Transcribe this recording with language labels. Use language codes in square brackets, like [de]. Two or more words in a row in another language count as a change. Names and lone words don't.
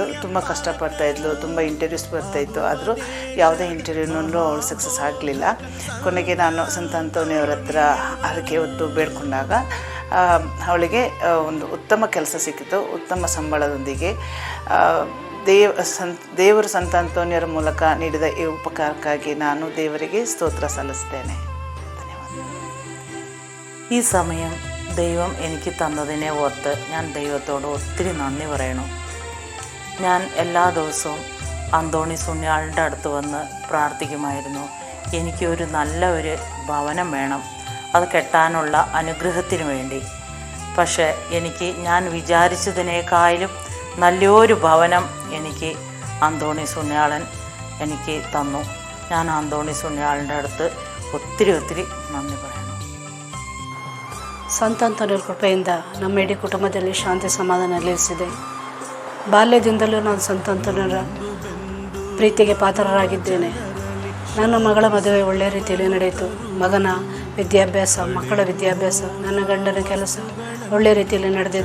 [kn] ತುಂಬ ಕಷ್ಟಪಡ್ತಾಯಿದ್ಲು, ತುಂಬ ಇಂಟರ್ವ್ಯೂಸ್ ಬರ್ತಾಯಿತ್ತು. ಆದರೂ ಯಾವುದೇ ಇಂಟರ್ವ್ಯೂನಲ್ಲೂ ಅವಳು ಸಕ್ಸಸ್ ಆಗಲಿಲ್ಲ. ಕೊನೆಗೆ ನಾನು ಸಂತ ಅಂತೋನಿಯವರ ಹತ್ರ ಹರಕೆ ಹೊತ್ತು ಬೇಡ್ಕೊಂಡಾಗ ಅವಳಿಗೆ ಒಂದು ಉತ್ತಮ ಕೆಲಸ ಸಿಕ್ಕಿತು, ಉತ್ತಮ ಸಂಬಳದೊಂದಿಗೆ. ದೇವರು ಸಂತ ಅಂತೋನಿಯವರ ಮೂಲಕ ನೀಡಿದ ಈ ಉಪಕಾರಕ್ಕಾಗಿ ನಾನು ದೇವರಿಗೆ ಸ್ತೋತ್ರ ಸಲ್ಲಿಸ್ತೇನೆ. [ml] ഈ സമയം ദൈവം എനിക്ക് തന്നതിനെ ഓർത്ത് ഞാൻ ദൈവത്തോട് ഒത്തിരി നന്ദി പറയണു. ഞാൻ എല്ലാ ദിവസവും അന്തോണീസ് പുണ്യാളൻ്റെ അടുത്ത് വന്ന് പ്രാർത്ഥിക്കുമായിരുന്നു. എനിക്കൊരു നല്ല ഒരു ഭവനം വേണം, അത് കെട്ടാനുള്ള അനുഗ്രഹത്തിന് വേണ്ടി. പക്ഷേ ഞാൻ വിചാരിച്ചതിനേക്കാളും നല്ലൊരു ഭവനം എനിക്ക് അന്തോണീസ് പുണ്യാളൻ എനിക്ക് തന്നു. ഞാൻ അന്തോണീസ് പുണ്യാളൻ്റെ അടുത്ത് ഒത്തിരി നന്ദി പറയണം. [kn] ಸಂತ ಅಂತೋನಿಯವರ ಕೃಪೆಯಿಂದ ನಮ್ಮ ಇಡೀ ಕುಟುಂಬದಲ್ಲಿ ಶಾಂತಿ ಸಮಾಧಾನ ನೆಲೆಸಿದೆ. ಬಾಲ್ಯದಿಂದಲೂ ನಾನು ಸಂತ ಅಂತೋನಿಯವರ ಪ್ರೀತಿಗೆ ಪಾತ್ರರಾಗಿದ್ದೇನೆ. ನನ್ನ ಮಗಳ ಮದುವೆ ಒಳ್ಳೆಯ ರೀತಿಯಲ್ಲಿ ನಡೆಯಿತು. ಮಗನ ವಿದ್ಯಾಭ್ಯಾಸ, ಮಕ್ಕಳ ವಿದ್ಯಾಭ್ಯಾಸ, ನನ್ನ ಗಂಡನ ಕೆಲಸ ಒಳ್ಳೆಯ ರೀತಿಯಲ್ಲಿ ನಡೆದಿದೆ.